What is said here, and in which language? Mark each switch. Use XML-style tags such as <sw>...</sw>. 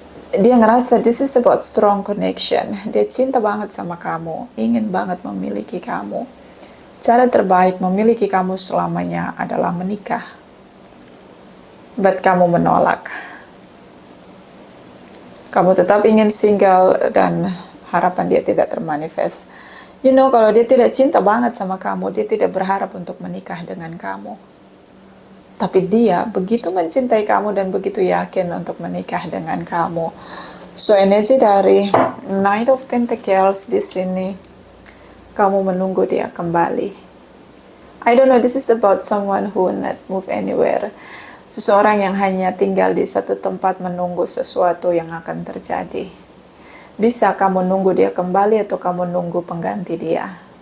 <id>Dia ngerasa</id> <en>this is about strong connection.</en> <id>Dia cinta banget sama kamu, ingin banget memiliki kamu. Cara terbaik memiliki kamu selamanya adalah menikah. But kamu menolak. Kamu tetap ingin single dan harapan dia tidak termanifest.</id> <en>You know,</en> <id>kalau dia tidak cinta banget sama kamu, dia tidak berharap untuk menikah dengan kamu. Tapi dia begitu mencintai kamu dan begitu yakin untuk menikah dengan kamu. So energi dari Knight of Pentacles di sini, kamu menunggu dia kembali.</id> <en>I don't know, this is about someone who not move anywhere.</en> <id>Seseorang yang hanya tinggal di satu tempat menunggu sesuatu yang akan terjadi. Bisa kamu nunggu dia kembali atau kamu nunggu pengganti dia.</id>